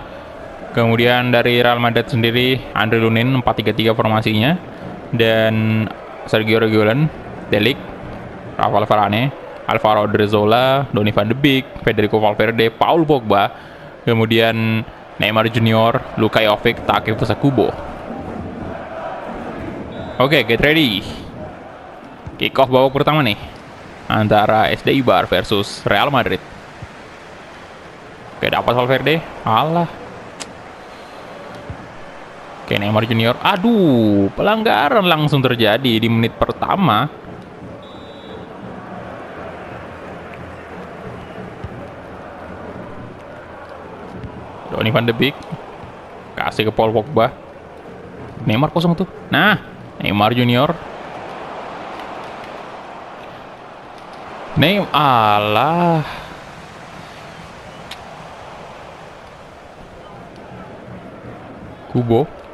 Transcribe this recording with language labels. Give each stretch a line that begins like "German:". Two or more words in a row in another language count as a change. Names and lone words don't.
Indonesian: Kemudian dari Real Madrid sendiri Andre Lunin 4-3-3 formasinya, dan Sergio Reguilon, Delik, Rafael Varane, Alvaro Odriozola, Donny van de Beek, Federico Valverde, Paul Pogba, kemudian Neymar Junior, Luka Jovic, Takefusa Kubo. Oke,
English: get ready. Kick off
Indonesian: babak pertama nih antara SD Eibar versus Real Madrid. Oke, dapat Valverde. Alah. Oke, Neymar Junior. Aduh, pelanggaran langsung terjadi di menit pertama. Donny van de Beek kasih ke Paul Pogba. Neymar kosong tuh. Nah, Neymar Junior. Alah. Kubo.